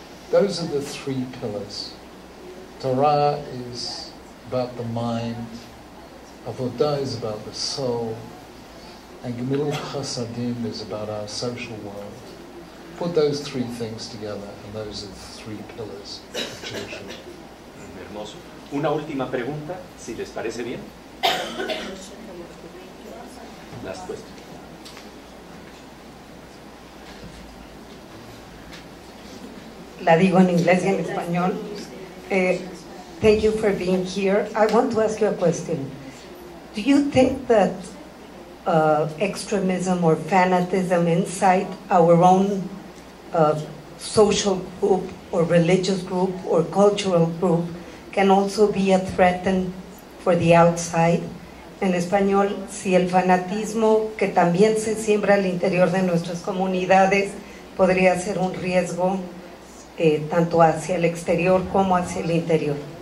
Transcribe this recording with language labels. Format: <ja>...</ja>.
<en>Those are the three pillars. Torah is about the mind, Avodah is about the soul, and Gemilut Chasadim is about our social world. Put those three things together, and those are the three pillars of Jewish life.</en> <es>Hermoso. Una última pregunta, si les parece bien.</es> <en>Last question.</en> <es>La digo en inglés y en español.</es> <en>Thank you for being here. I want to ask you a question. Do you think that extremism or fanatism inside our own social group or religious group or cultural group can also be a threat for the outside.</en> <es>En español, si el fanatismo que también se siembra al interior de nuestras comunidades podría ser un riesgo tanto hacia el exterior como hacia el interior.</es>